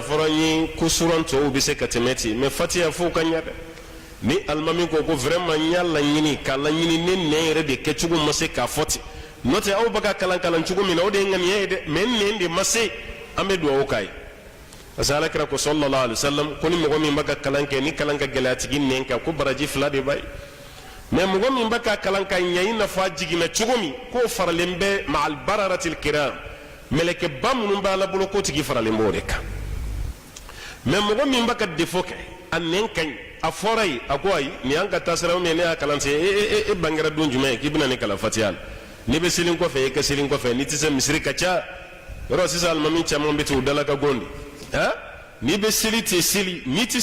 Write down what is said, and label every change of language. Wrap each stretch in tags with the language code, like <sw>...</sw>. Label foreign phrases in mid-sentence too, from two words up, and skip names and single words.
<bm>fɔra n ye ko suran tɔw bɛ se ka tɛmɛ ten mɛ fatiha fo ka ɲɛ dɛ ni alimami ko vraiment n y'a laɲini k'a laɲini ne nɛn yɛrɛ de kɛcogo ma se k'a fɔ ten n'o tɛ aw bɛ ka kalan cogo min na o de ye ŋaniya ye dɛ mɛ n nɛn de ma se an bɛ dugawu k'a ye</bm> <fr>parce que</fr> <bm>alakira ko</bm> <ar>صلى الله عليه وسلم</ar> <bm>ko ni mɔgɔ min bɛ ka kalan kɛ ni kalan ka gɛlɛ a tigi nɛn kan ko baraji 2 de b'a ye mɛ mɔgɔ min bɛ ka kalan ka ɲɛ i n'a fɔ a jiginna cogo min k'o faralen bɛ</bm> <ar>مع البررة الكرام</ar> <bm>mɛlɛkɛba minnu b'a la bolo k'o tigi faralen b'o de kan mɛ mɔgɔ min bɛ ka defo kɛ a nɛn ka ɲi a fɔra ye a ko ayi nin y'an ka taasira ne y'a kalan sen e bangera don jumɛn ye k'i bɛna ne kalan fatiha la n'i bɛ seli kɔfɛ e ka seli kɔfɛ n'i tɛ se misiri ka ca yɔrɔ sisan alimami caman bɛ ten u dala ka gon de n'i bɛ seli tɛ seli n'i tɛ</bm>